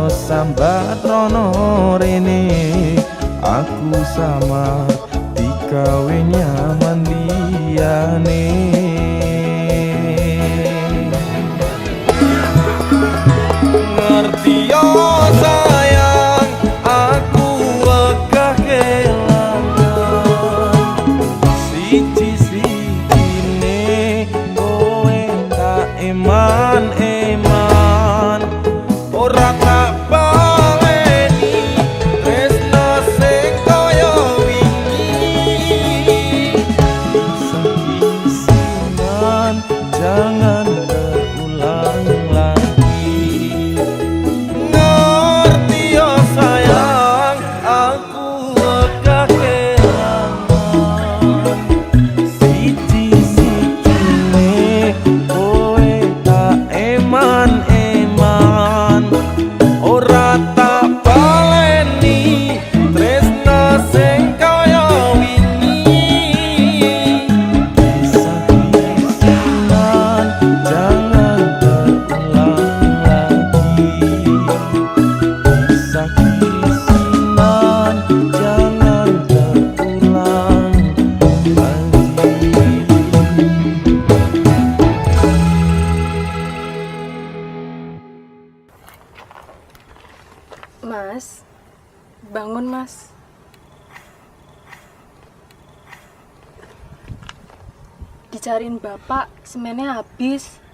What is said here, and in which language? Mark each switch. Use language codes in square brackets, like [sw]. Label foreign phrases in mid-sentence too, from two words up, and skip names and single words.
[jv] sambat rono rene aku sama dikawe nyaman liyane. Ngerti yo sayang aku wegah kelangan siji-sijine kowe tak eman-eman ora tak baleni tresno sing kaya wingi [id] kisah-kisahan jangan terulang lagi. [jv] Ngerti yo sayang aku wegah kelangan siji-sijine kowe tak eman-eman ora tak baleni tresno sing kaya wingi [id] kisah-kisahan jangan terulang lagi. Kisah-kisahan jangan terulang lagi. Mas, bangun mas. Dicariin bapak, semennya habis.